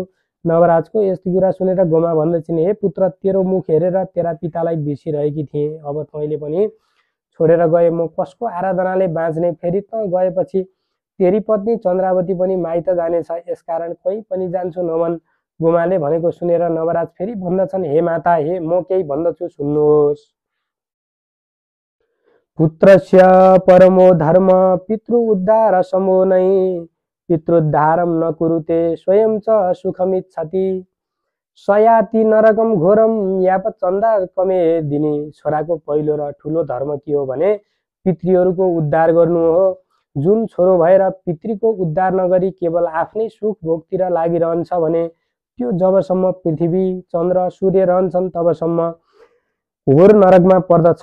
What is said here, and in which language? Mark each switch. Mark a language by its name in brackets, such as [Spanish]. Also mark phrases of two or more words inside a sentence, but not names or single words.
[Nepali] नवराजको यस्तो कुरा सुनेर गोमा भन्दछिन्, हे पुत्र, तेरो मुख हेरेर तेरा पितालाई बिर्सिरहेकी थिएँ। अब तैँले पनि छोडेर गए म कसको आराधनाले बाँच्ने? फेरि त गएपछि तेरी पत्नी चन्द्रावती पनि माइत जानेछ, यसकारण कहीँ पनि जान्छु नभन्। गोमाले भनेको सुनेर नवराज फेरि भन्दछन्, हे माता, हे म केही भन्दछु सुन्नुहोस्। [Sanskrit] पुत्रस्य परमो धर्म पितृ उद्धार समो नै, पितृद्धारम न कुरुते स्वयं च सुखमिच्छति, सयाति नरकम घोरम याप चन्दा कमे दिने। [Nepali] छोराको पहिलो र ठुलो धर्म के हो भने पितृहरूको उद्धार गर्नु हो। जुन छोरो भएर पितृको उद्धार नगरी केवल आफ्नै सुख भोगतिर लागिरहन्छ भने त्यो जबसम्म पृथ्वी चन्द्र सूर्य रहन्छन् तबसम्म घोर नरकमा पर्दछ।